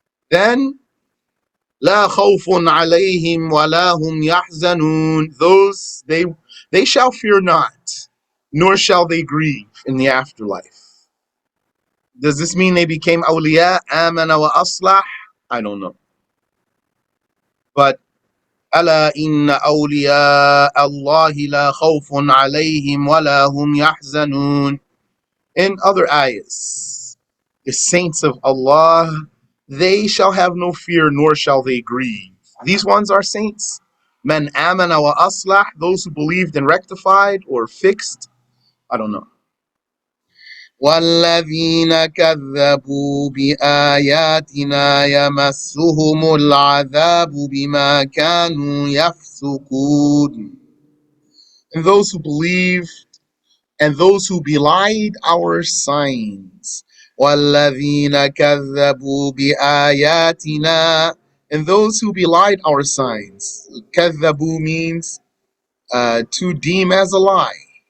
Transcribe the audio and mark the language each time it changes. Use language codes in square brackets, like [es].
[en] Then, [ar] لا خوف عليهم ولا هم يحزنون. [en] Those, they shall fear not, nor shall they grieve in the afterlife. Does this mean they became awliya, [ar] amana wa aslah? [en] I don't know. But [ar] ألا إن أولياء الله لا خوف عليهم ولا هم يحزنون. [en] In other ayahs, the saints of Allah, they shall have no fear nor shall they grieve. These ones are saints. [ar] Man amana wa aslah, [en] those who believed and rectified or fixed. I don't know. [ar] والذين كذبوا بآياتنا يمسهم العذاب بما كانوا يفسقون. [en] And those who believe and those who belied our signs. [ar] وَالَّذِينَ كَذَّبُوا بِآيَاتِنَا. [en] And those who belied our signs. كَذَّبُوا means to deem as a lie.